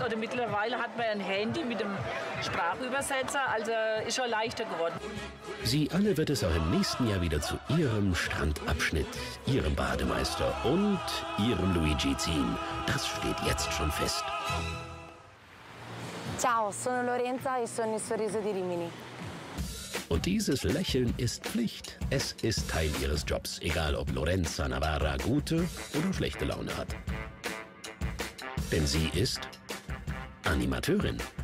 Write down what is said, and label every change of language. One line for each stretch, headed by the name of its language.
German: Oder mittlerweile hat man ein Handy mit einem Sprachübersetzer. Also ist schon leichter geworden. Sie alle wird es auch im nächsten Jahr wieder zu ihrem Strandabschnitt, ihrem Bademeister und ihrem Luigi ziehen. Das steht jetzt schon fest.
Italian: Ciao, sono Lorenza e sono il sorriso di Rimini.
German: Und dieses Lächeln ist Pflicht. Es ist Teil ihres Jobs, egal ob Lorenza Navarra gute oder schlechte Laune hat. Denn sie ist Animateurin.